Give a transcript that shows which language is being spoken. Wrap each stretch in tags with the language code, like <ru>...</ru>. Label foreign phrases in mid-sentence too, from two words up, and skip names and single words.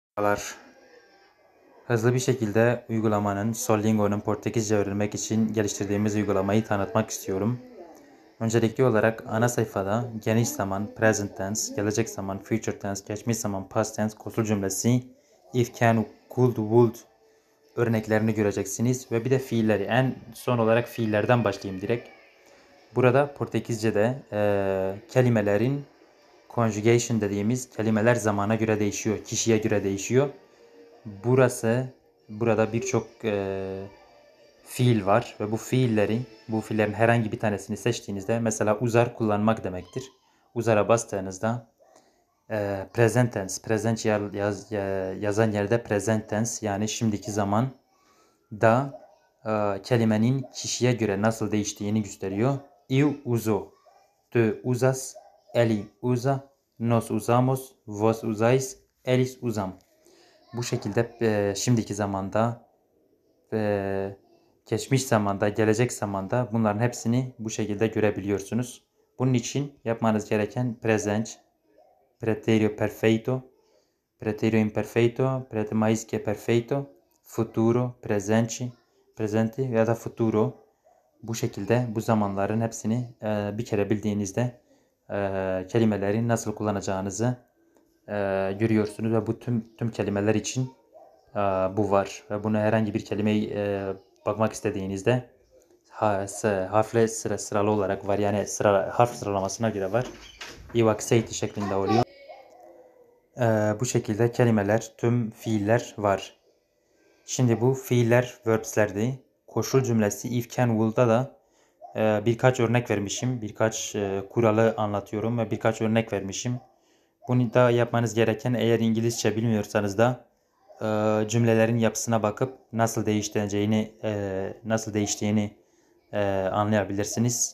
<tr>Merhabalar. Hızlı bir şekilde uygulamanın Solingo'nun Portekizce öğrenmek için geliştirdiğimiz uygulamayı tanıtmak istiyorum. Öncelikli olarak ana sayfada geniş zaman,</tr> <en>present tense,</en> <tr>gelecek zaman,</tr> <en>future tense,</en> <tr>geçmiş zaman,</tr> <en>past tense,</en> <tr>koşul cümlesi,</tr> <en>if, can, could, would</en> <tr>örneklerini göreceksiniz. Ve bir de fiilleri. En son olarak fiillerden başlayayım direkt. Burada Portekizce'de kelimelerin conjugation dediğimiz kelimeler zamana göre değişiyor, kişiye göre değişiyor. Burada birçok fiil var ve bu fiillerin herhangi bir tanesini seçtiğinizde mesela uzar kullanmak demektir. Uzara bastığınızda</tr> <en>present tense,</en> <tr>yazan yerde</tr> <en>present tense</en> <tr>yani şimdiki zaman da kelimenin kişiye göre nasıl değiştiğini gösteriyor.</tr> <pt>Eu uso, tu usas, ele usa, nós usamos, vos usais, eles usam.</pt> <tr>Bu şekilde şimdiki zamanda, geçmiş zamanda, gelecek zamanda bunların hepsini bu şekilde görebiliyorsunuz. Bunun için yapmanız gereken</tr> <pt>present, pretérito perfeito, pretérito imperfeito, pretérito mais que perfeito, futuro, presente</pt> <tr>ya da</tr> <pt>futuro.</pt> <tr>Bu şekilde bu zamanların hepsini bir kere bildiğinizde kelimeleri nasıl kullanacağınızı görüyorsunuz ve bu tüm kelimeler için bu var. Ve bunu herhangi bir kelimeyi bakmak istediğinizde harfle sıralı olarak var. Yani harf sıralamasına göre var. İvakseyt şeklinde oluyor. Bu şekilde kelimeler, tüm fiiller var. Şimdi bu fiiller verbs'lerdi. Koşul cümlesi</tr> <en>if, can,</en> <tr>will'da da birkaç örnek vermişim. Birkaç kuralı anlatıyorum ve birkaç örnek vermişim. Bunu da yapmanız gereken, eğer İngilizce bilmiyorsanız da cümlelerin yapısına bakıp nasıl değiştiğini anlayabilirsiniz.</tr>